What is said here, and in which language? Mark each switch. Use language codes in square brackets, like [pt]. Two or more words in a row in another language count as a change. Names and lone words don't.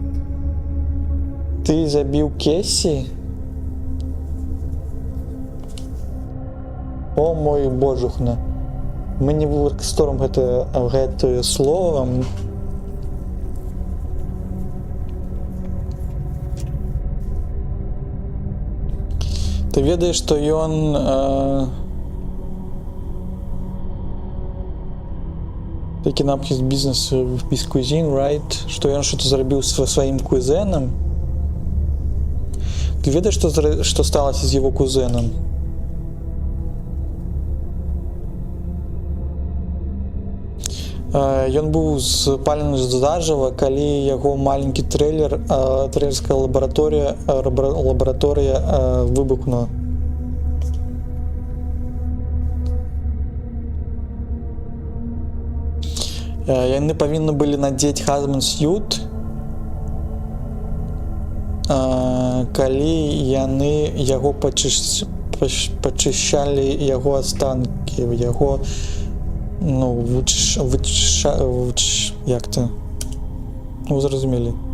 [be] Ты забіў Кэсі? О мой божухна. Мы не выкарыстоўваем гэтае слова. Ты ведаеш, што ён [en] taking up his business with his cousin, right? [be] Што ён што-то зрабіў са сваім кузенам. Ты ведаеш, што сталася з яго кузенам? Ён быў спалены зажыва, калі яго маленькі трэйлерская лабараторыя выбухнула. Яны павінны былі надзець [en] hazmat suit, [be] калі яны яго пачышчалі яго астанкі, яго як то? Вы зразумелі.